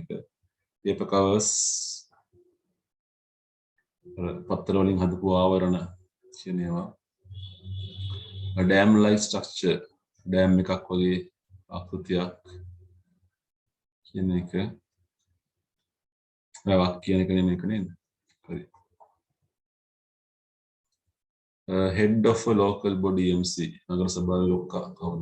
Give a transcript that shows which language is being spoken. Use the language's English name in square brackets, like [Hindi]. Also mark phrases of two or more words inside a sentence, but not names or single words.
[English] paper covers [Sinhala] පත්තර වලින් හදපු ආවරණ කියන ඒවා. [English] a dam like structure [Sinhala] dam එකක් වගේ ආකෘතියක් කියන එක. වැවක් කියන එක නෙමෙයි මේක නේද? හරි. [English] head of a local body MC [Sinhala] නගර සභාවේ ලොක්කා කවුද?